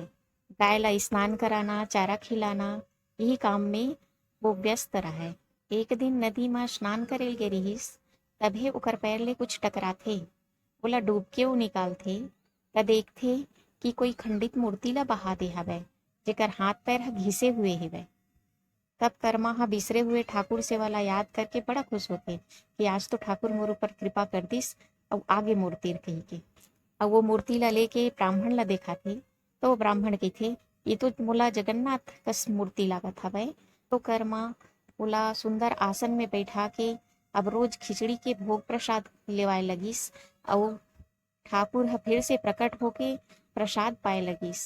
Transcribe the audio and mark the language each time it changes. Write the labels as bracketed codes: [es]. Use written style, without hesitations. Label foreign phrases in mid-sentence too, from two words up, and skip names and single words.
[hne] गाय ला स्नान कराना, चारा खिलाना, यही काम में वो व्यस्त रहे। एक दिन नदी में स्नान करे गे रहिस, तभे ओकर पैर ले कुछ टकराथे। ओला डूब के वो निकालथे त देखथे कि कोई खंडित मूर्ति ला बहा दे हवय, जेकर हाथ पैर ह घिसे हुए हेवय। तब कर्मा हा बिसरे हुए ठाकुर से वाला याद करके बड़ा खुश होते कि आज तो ठाकुर मोर ऊपर कृपा कर दिस और आगे मूर्ति कही के। और वो मूर्ति ला लेके ब्राह्मण ला देखा थे तो वो ब्राह्मण कथे ये तो मोला जगन्नाथ कस मूर्ति लागत हवय। तो कर्मा ओला सुंदर आसन में बैठा के अब रोज खिचड़ी के भोग प्रसाद लेवाए लगिस और ठाकुर ह फिर से प्रकट होके प्रसाद पाए लगिस।